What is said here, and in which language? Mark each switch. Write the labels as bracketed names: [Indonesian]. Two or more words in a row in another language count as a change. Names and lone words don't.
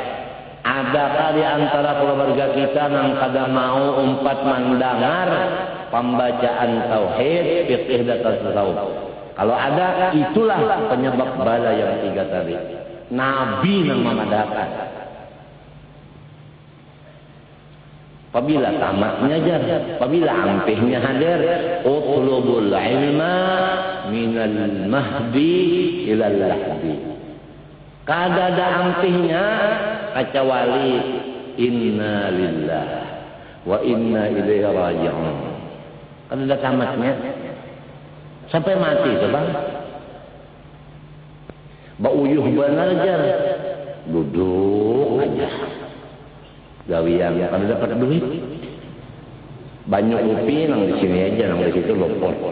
[Banjar] Adakah di antara keluarga kita yang kada mau umpat mendengar pembacaan tauhid, fiqh dan tasawuf? Kalau ada, itulah penyebab bala yang 3 tadi. Nabi yang memadahkan. Apabila tamatnya jar, apabila ampihnya hadir, [Arabic] اطلبوا العلم من المهد إلى اللحد. [Banjar] Kada ada ampihnya kecuali [Arabic] إنا لله وإنا إليه راجعون. [Banjar] Kada ada tamatnya sampai mati tuh bang. Bauyuh benar jar, duduk aja. Gawian kada dapat duit. Banyak upi nang di sini aja, nang di situ lopor.